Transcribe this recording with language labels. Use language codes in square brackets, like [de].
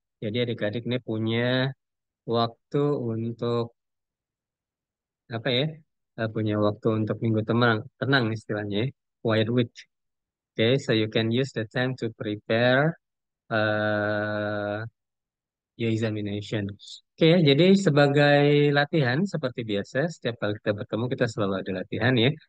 [id] Jadi adik-adik ini punya waktu untuk apa ya? Punya waktu untuk minggu tenang, tenang istilahnya, ya. [en] Quiet week. Okay, so you can use the time to prepare uh, your examination. [id] Oke, ya, jadi sebagai latihan seperti biasa, setiap kali kita bertemu kita selalu ada latihan ya.